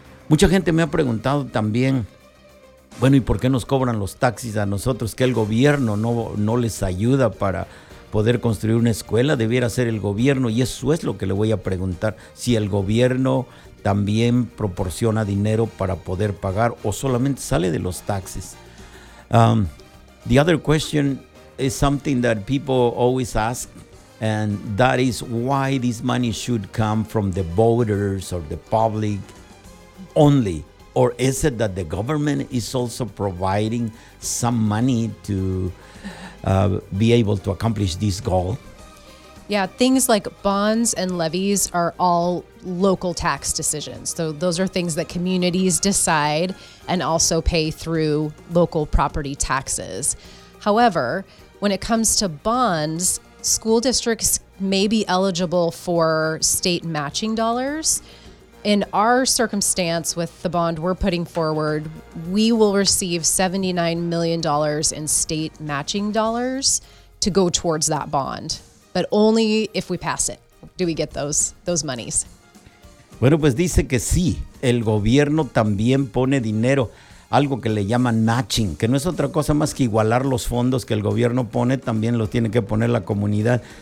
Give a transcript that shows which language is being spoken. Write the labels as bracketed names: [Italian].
[Spanish] Mucha gente me ha preguntado también, bueno, ¿y por qué nos cobran los taxis a nosotros? ¿Que el gobierno no les ayuda para poder construir una escuela, debiera ser el gobierno, y eso es lo que le voy a preguntar, si el gobierno también proporciona dinero para poder pagar o solamente sale de los taxes. [English] The other question is something that people always ask, and that is why this money should come from the voters or the public only. Or is it that the government is also providing some money to be able to accomplish this goal? Yeah, things like bonds and levies are all local tax decisions. So those are things that communities decide and also pay through local property taxes. However, when it comes to bonds, school districts may be eligible for state matching dollars. In our circumstance with the bond we're putting forward, we will receive $79 million in state matching dollars to go towards that bond. But only if we pass it do we get those monies. [Spanish] Bueno, pues dice que sí, el gobierno también pone dinero, algo que le llaman matching, que no es otra cosa más que igualar los fondos que el gobierno pone, también los tiene que poner la comunidad.